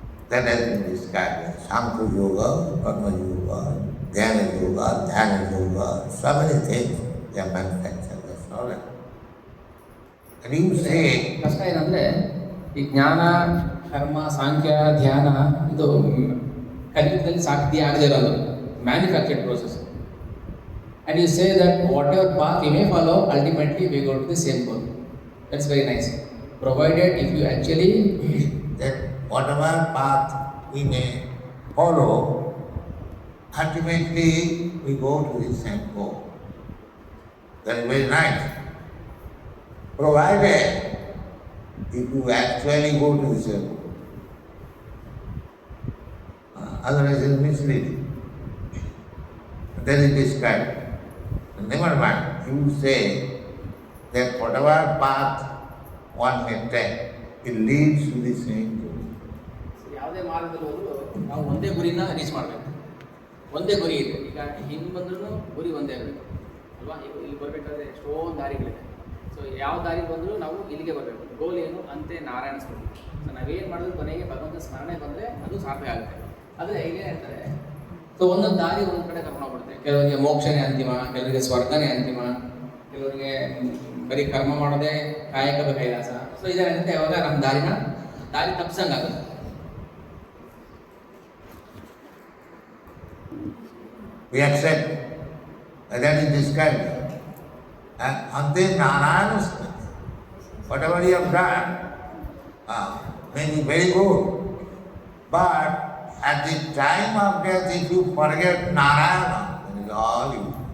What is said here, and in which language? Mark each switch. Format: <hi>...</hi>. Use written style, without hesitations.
<en>That has been described as Sankhya Yoga, Karma Yoga, Dhyana Yoga, Dhyana Yoga, so many things they are manufactured, that's all right. And you say,</en> <kn>ಕಷ್ಟ ಏನಂದರೆ ಈ ಜ್ಞಾನ ಕರ್ಮ ಸಾಂಖ್ಯ ಧ್ಯಾನ ಇದು ಕಲಿಯುಗದಲ್ಲಿ ಸಾಧ್ಯ ಆಗದೇ ಇರೋದು,</kn> <en>Manufactured process. And you say that whatever path you may follow ultimately we go to the same goal. That's very nice. Provided if you actually that whatever path we may follow, ultimately we go to the same goal. That is very nice. Provided if you actually go to the same goal. Otherwise it is misleading. That is described. Never mind, you say that whatever path one may take, it leads to the same goal.</en> <kn>ಯಾವುದೇ ಮಾರ್ಗದಲ್ಲಿ ಹೋದರೂ ನಾವು ಒಂದೇ ಗುರಿನ reach ಮಾಡಬೇಕು. ಒಂದೇ ಗುರಿ ಇದೆ. ಈಗ ಹಿಂಗೆ ಬಂದ್ರೂ ಗುರಿ ಒಂದೇ ಇರಬೇಕು ಅಲ್ವಾ? ಈಗ ಇಲ್ಲಿ ಬರಬೇಕಾದ್ರೆ ಎಷ್ಟೊಂದು ದಾರಿಗಳಿದೆ. ಸೊ ಯಾವ ದಾರಿಗೆ ಬಂದರೂ ನಾವು ಇಲ್ಲಿಗೆ ಬರಬೇಕು. ಗೋಲ್ ಏನು ಅಂತೆ ನಾರಾಯಣ ಸ್ಮರಣೆ. ಸೊ ನಾವೇನು ಮಾಡಿದ್ರು ಕೊನೆಗೆ ಭಗವಂತ ಸ್ಮರಣೆ ಬಂದರೆ ಅದು ಸಾರ್ಥಕ ಆಗುತ್ತೆ. ಆದರೆ ಹೇಗೆ ಹೇಳ್ತಾರೆ, ಸೊ ಒಂದೊಂದು ದಾರಿ ಒಂದೊಂದು ಕಡೆ ಕರ್ಕೊಂಡು ಹೋಗ್ಬಿಡುತ್ತೆ. ಕೆಲವರಿಗೆ ಮೋಕ್ಷನೇ ಅಂತಿಮ, ಕೆಲವರಿಗೆ ಸ್ವರ್ಗನೇ ಅಂತಿಮ, ಕೆಲವರಿಗೆ ಬರೀ ಕರ್ಮ ಮಾಡೋದೇ ಕಾಯಕದ ಕೈಲಾಸ. ಸೊ ಇದರಿಂದ ಯಾವಾಗ ನಮ್ಮ ದಾರಿ ತಪ್ಪಿಸಂಗಾಗುತ್ತೆ.</kn> <en>We accept that is described. And until Narayana, whatever you have done may be very good. But at the time of death, if you forget Narayana, then it is all you.</en>